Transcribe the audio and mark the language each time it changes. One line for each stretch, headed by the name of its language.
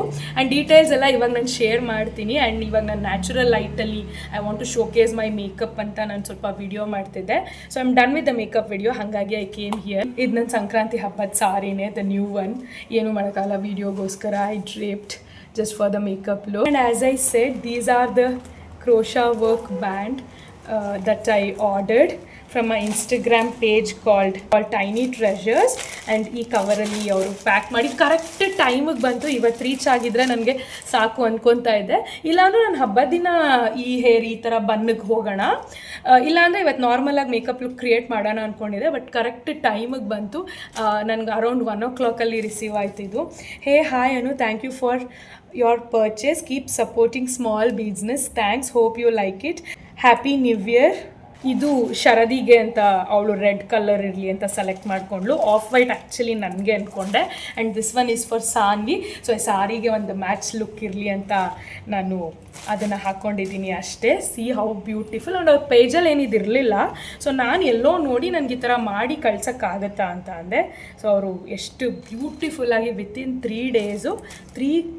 Kannada: And details ಎಲ್ಲ ಇವಾಗ ನಾನು ಶೇರ್ ಮಾಡ್ತೀನಿ. ಆ್ಯಂಡ್ ಇವಾಗ ನಾನು natural ಲೈಟಲ್ಲಿ
English: I want to showcase my makeup
Kannada: ಅಂತ ನಾನು ಸ್ವಲ್ಪ ವಿಡಿಯೋ ಮಾಡ್ತಿದ್ದೆ.
English: So I am done with the makeup video. ಹಾಗಾಗಿ I came here.
Kannada: ಇದು ನನ್ನ ಸಂಕ್ರಾಂತಿ ಹಬ್ಬದ ಸಾರಿನೇ,
English: The new one.
Kannada: ಏನು ಮಾಡೋಕ್ಕಾಗಲ್ಲ, ವಿಡಿಯೋಗೋಸ್ಕರ
English: I draped just for the makeup look. And as I said, these are the crochet work band that I ordered from my Instagram page called Tiny Treasures.
Kannada: And ಈ ಕವರಲ್ಲಿ ಅವರು pack ಮಾಡಿ correct ಟೈಮಿಗೆ ಬಂತು. ಇವತ್ತು reach ಆಗಿದ್ರೆ ನನಗೆ ಸಾಕು ಅಂದ್ಕೊತಾ ಇದ್ದೆ. ಇಲ್ಲಾಂದ್ರೆ ನಾನು ಹಬ್ಬದ ದಿನ ಈ ಹೇರ್ ಈ ಥರ ಬನ್ನಿಗೆ ಹೋಗೋಣ, ಇಲ್ಲಾಂದರೆ ಇವತ್ತು ನಾರ್ಮಲಾಗಿ ಮೇಕಪ್ ಲುಕ್ ಕ್ರಿಯೇಟ್ ಮಾಡೋಣ ಅಂದ್ಕೊಂಡಿದ್ದೆ. ಬಟ್ ಕರೆಕ್ಟ್ ಟೈಮಿಗೆ ಬಂತು. ನನಗೆ around 1 o'clock receive ಆಯ್ತಿದ್ದು.
English: Hey hi Anu, thank you for your purchase, keep supporting small business, thanks, hope you like it, happy new year.
Kannada: ಇದು ಶರದಿಗೆ ಅಂತ ಅವಳು ರೆಡ್ ಕಲರ್ ಇರಲಿ ಅಂತ ಸೆಲೆಕ್ಟ್ ಮಾಡಿಕೊಂಡ್ಳು.
English: off white actually
Kannada: ನನಗೆ ಅಂದ್ಕೊಂಡೆ.
English: And this one is for Saanvi.
Kannada: So ಸಾರಿಗೆ ಒಂದು match look ಇರಲಿ ಅಂತ ನಾನು ಅದನ್ನು ಹಾಕ್ಕೊಂಡಿದ್ದೀನಿ ಅಷ್ಟೇ.
English: See how beautiful.
Kannada: ಆ್ಯಂಡ್ ಅವ್ರ ಪೇಜಲ್ಲಿ ಏನಿದಿರಲಿಲ್ಲ. ಸೊ ನಾನು ಎಲ್ಲೋ ನೋಡಿ ನನಗೆ ಈ ಥರ ಮಾಡಿ ಕಳ್ಸೋಕ್ಕಾಗತ್ತಾ ಅಂತ ಅಂದೆ. ಸೊ ಅವರು ಎಷ್ಟು ಬ್ಯೂಟಿಫುಲ್ಲಾಗಿ ವಿತಿನ್ 3 days 3